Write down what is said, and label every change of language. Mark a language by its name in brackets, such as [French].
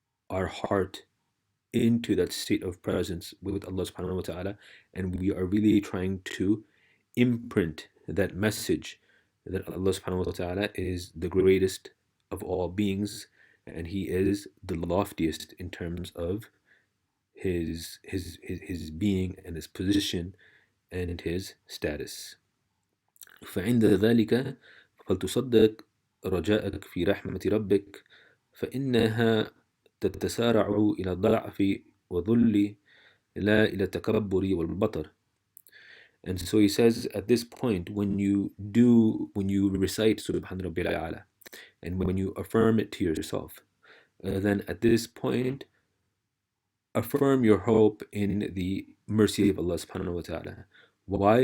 [English] our heart into that state of presence with Allah subhanahu wa ta'ala, and we are really trying to imprint that message that Allah subhanahu wa ta'ala is the greatest of all beings, and he is the loftiest in terms of his being and his position and his status. [Arabic] فعند ذلك فلتصدق رجاءك في رحمة ربك فإنها تتسارع إلى الضعف وذل لا إلى التكبر والبطر. [English] And so he says at this point, when you recite Subhan Rabbil A'la, and when you affirm it to yourself, then at this point affirm your hope in the mercy of Allah subhanahu wa ta'ala. Why?